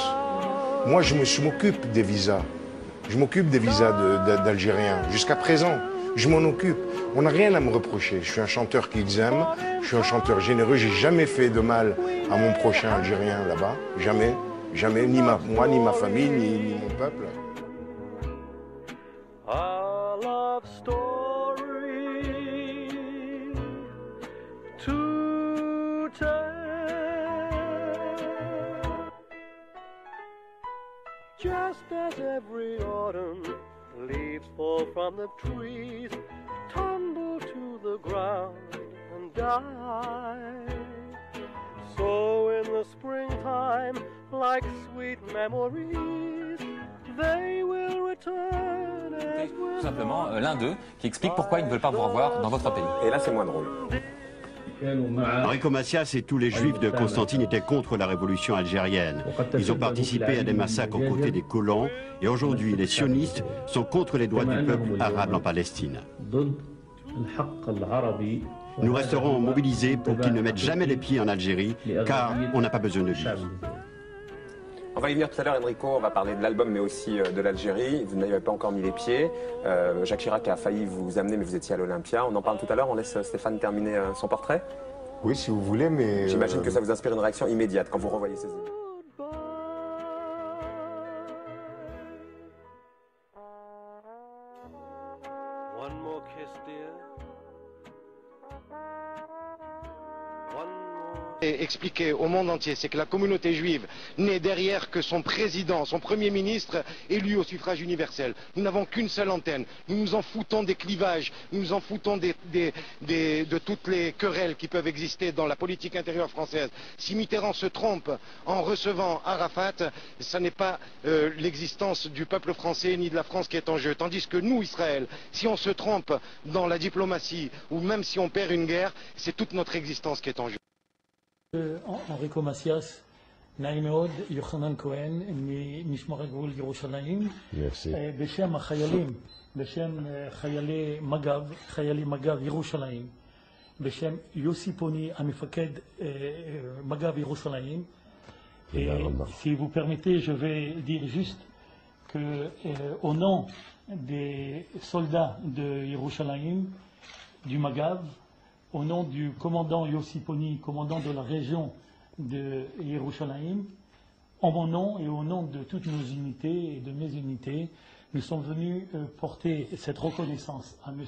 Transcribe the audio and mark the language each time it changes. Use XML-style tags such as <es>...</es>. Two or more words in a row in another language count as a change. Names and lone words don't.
<fr>Moi, je m'occupe des visas. Je m'occupe des visas d'Algériens. Jusqu'à présent, je m'en occupe. On n'a rien à me reprocher. Je suis un chanteur qu'ils aiment. Je suis un chanteur généreux. J'ai jamais fait de mal à mon prochain Algérien là-bas. Jamais. Jamais. Ni moi, ni ma famille, ni mon peuple.</fr> <en>A love story to tell, just as every autumn leaves fall from the trees, tumble to the ground and die. So in the springtime, like sweet memories, they will return as</en> <fr>Tout simplement l'un d'eux qui explique pourquoi ils ne veulent pas vous revoir dans votre pays. Et là, c'est moins drôle. Enrico Macias et tous les juifs de Constantine étaient contre la révolution algérienne. Ils ont participé à des massacres aux côtés des colons et aujourd'hui les sionistes sont contre les droits du peuple arabe en Palestine. Nous resterons mobilisés pour qu'ils ne mettent jamais les pieds en Algérie car on n'a pas besoin de lui. On va y venir tout à l'heure, Enrico, on va parler de l'album mais aussi de l'Algérie. Vous n'avez pas encore mis les pieds. Jacques Chirac a failli vous amener mais vous étiez à l'Olympia. On en parle tout à l'heure, on laisse Stéphane terminer son portrait. Oui, si vous voulez, mais... J'imagine que ça vous inspire une réaction immédiate quand vous revoyez ces images.</fr> <en>One more kiss, dear. One more.</en> <fr>Et expliquer au monde entier, c'est que la communauté juive n'est derrière que son président, son premier ministre élu au suffrage universel. Nous n'avons qu'une seule antenne. Nous nous en foutons des clivages, nous nous en foutons de toutes les querelles qui peuvent exister dans la politique intérieure française. Si Mitterrand se trompe en recevant Arafat, ce n'est pas l'existence du peuple français ni de la France qui est en jeu. Tandis que nous, Israël, si on se trompe dans la diplomatie ou même si on perd une guerre, c'est toute notre existence qui est en jeu.</fr> <he>אנריקו מסיאס, נעים מאוד, יוחנן כהן ממשמר הגבול ירושלים. בשם החיילים, בשם חיילי מג"ב ירושלים, בשם יוסי פוני, המפקד מג"ב ירושלים.</he> <fr>Si vous permettez, je vais dire juste que au nom des soldats de Yerushalayim, du Magav, au nom du commandant Yossi Poni, commandant de la région de Yerushalayim, en mon nom et au nom de toutes nos unités et de mes unités, nous sommes venus porter cette reconnaissance à M.</fr>